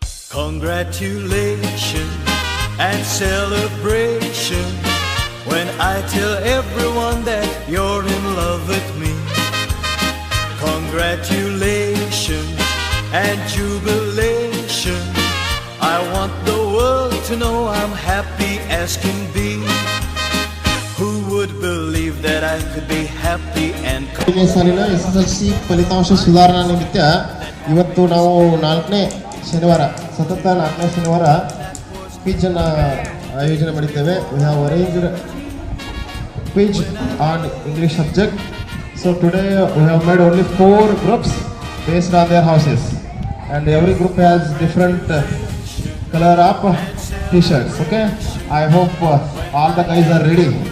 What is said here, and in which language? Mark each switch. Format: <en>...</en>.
<en>Congratulations and celebration when I tell everyone that you're in love with me. Congratulations and jubilation. I want the world to know I'm happy as can be. Who would believe that I could be happy and</en> <kn>ಸಾಲಿನ SSLC ಫಲಿತಾಂಶ ಸುಧಾರಣಾ ನಿಮಿತ್ತ ಇವತ್ತು ನಾವು 4ನೇ ಶನಿವಾರ ಸತತ 4ನೇ ಶನಿವಾರ ಕ್ವಿಜ್ ಅನ್ನು ಆಯೋಜನೆ ಮಾಡಿದ್ದೇವೆ.</kn> <en>We have arranged quiz on English subject. So today we have made only 4 groups based on their houses and every group has different color of t-shirts. Okay, I hope all the guys are ready.</en>